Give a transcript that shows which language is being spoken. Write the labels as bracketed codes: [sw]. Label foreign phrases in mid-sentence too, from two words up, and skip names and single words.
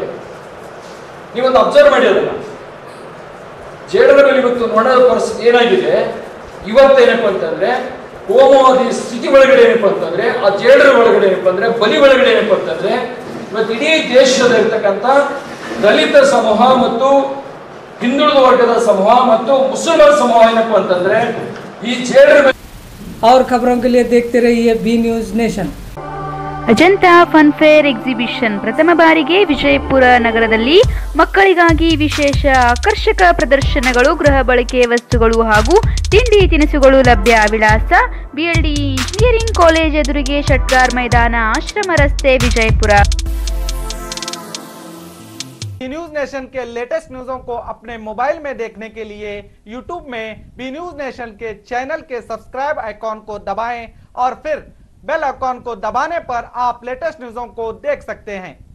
[kn] ನೀವೊಂದು ಅಬ್ಸರ್ವ್ ಮಾಡಿ ಅದನ್ನ, ಜೇಡರ ಮೇಲೆ ಇವತ್ತು ನೊಣದ ಪರಿಸ್ಥಿತಿ ಏನಾಗಿದೆ ಇವತ್ತೇನಪ್ಪ ಅಂತಂದ್ರೆ ಕೋಮವಾದಿ ಸ್ಥಿತಿ ಒಳಗಡೆ ಏನಪ್ಪ ಅಂತಂದ್ರೆ ಆ ಜೇಡರ ಒಳಗಡೆ ಏನಪ್ಪ ಅಂದ್ರೆ ಬಲಿ ಒಳಗಡೆ ಏನಪ್ಪ ಅಂತಂದ್ರೆ ಇವತ್ತು ಇಡೀ ದೇಶದ ಇರ್ತಕ್ಕಂಥ ದಲಿತ ಸಮೂಹ ಮತ್ತು ಹಿಂದುಳಿದ ವರ್ಗದ ಸಮೂಹ ಮತ್ತು ಮುಸಲ್ಮಾನ ಸಮೂಹ ಏನಪ್ಪ ಅಂತಂದ್ರೆ ಈ ಜೇಡರ [hi] और खबरों के लिए देखते रहिए बी न्यूज नेशन। [kn] ಅಜಂತಾ ಫನ್ ಫೇರ್ ಎಕ್ಸಿಬಿಷನ್ ಪ್ರಥಮ ಬಾರಿಗೆ ವಿಜಯಪುರ ನಗರದಲ್ಲಿ ಮಕ್ಕಳಿಗಾಗಿ ವಿಶೇಷ ಆಕರ್ಷಕ ಪ್ರದರ್ಶನಗಳು, ಗೃಹ ಬಳಕೆ ವಸ್ತುಗಳು ಹಾಗೂ ತಿಂಡಿ ತಿನಿಸುಗಳು ಲಭ್ಯ. ವಿಳಾಸ BLD ಇಂಜಿನಿಯರಿಂಗ್ ಕಾಲೇಜ್ ಎದುರಿಗೆ, ಷಟ್ಗಾರ್ ಮೈದಾನ, ಆಶ್ರಮ ರಸ್ತೆ, ವಿಜಯಪುರ। [hi] न्यूज नेशन के [en] latest news [hi] को अपने मोबाइल में देखने के लिए यूट्यूब में बी न्यूज नेशन के चैनल के [en] subscribe icon [hi] को दबाएं और फिर [en] bell icon [hi] को दबाने पर आप [en] latest news [hi] को देख सकते हैं।